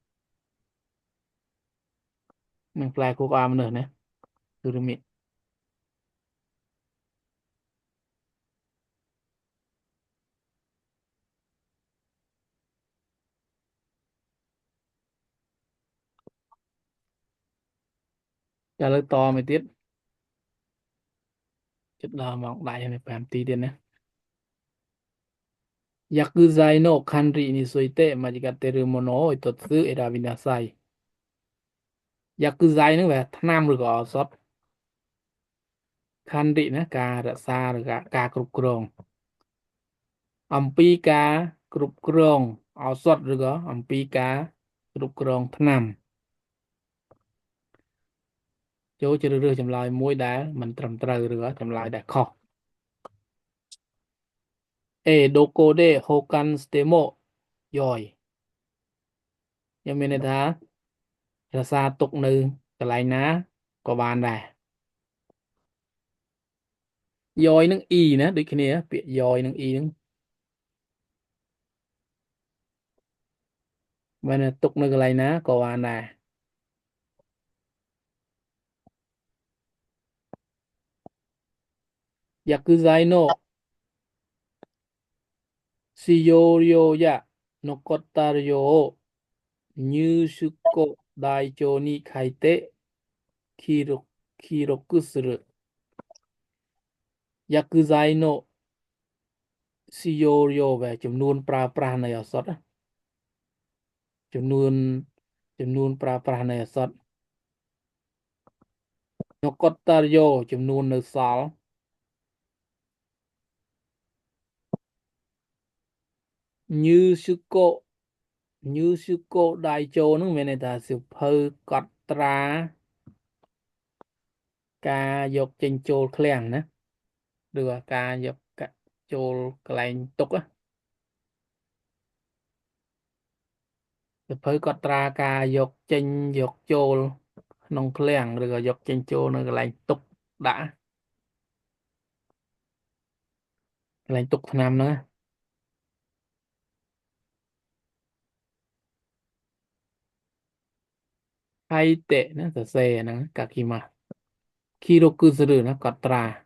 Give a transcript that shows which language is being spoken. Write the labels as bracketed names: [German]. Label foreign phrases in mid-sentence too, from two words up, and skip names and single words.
[Khmer] និងផ្លែខួរក្បាលមនុស្សណាគឺរមីចាឥឡូវតមកទៀតជិតដល់ម៉ោងដៃហើយ5នាទីទៀតណា [Japanese] 薬剤の管理について間違っているものを一つ選びなさい [Khmer] 薬剤ហ្នឹងវាថ្នាំឬក៏ឱសថខន្តិណាការរក្សាឬការគ្រប់គ្រងអំពីការគ្រប់គ្រងឱសថឬក៏អំពីការគ្រប់គ្រងថ្នាំ ចូលជ្រើសរើសចម្លើយមួយដែលមិនត្រឹមត្រូវឬក៏ចម្លើយដែលខុស A [Japanese] どこで保管してもよい [Khmer] ខ្ញុំមានន័យថារក្សាទុកនៅកន្លែងណាក៏បានដែរ យ៉យនឹង E ណាដូចគ្នាពាក្យយ៉យនឹង E ហ្នឹង បើទុកនៅកន្លែងណាក៏បានដែរ [Japanese] ヤクザイの使用量や残った量を入出庫台帳に書いて記録する。薬剤の使用量 [Khmer] về ចំនួនប្រើប្រាស់នៃឱសថចំនួនប្រើប្រាស់នៃឱសថ [Japanese] 残った量 [Khmer] ចំនួននៅសល់ [Japanese] 入出庫台帳 [Khmer] នឹងមានន័យថាសៀវភៅកត់ត្រាការយកចេញចូលឃ្លាំងណាឬការយកចូលកន្លែងទុក សៀវភៅកត់ត្រាការយកចេញយកចូលក្នុងឃ្លាំងឬក៏យកចេញចូលនៅកន្លែងទុកដាក់កន្លែងទុកថ្នាំហ្នឹងហើយតេណាសរសេរហ្នឹងកាគីម៉ាគីរ៉ូគឺសឺណាកត់ត្រា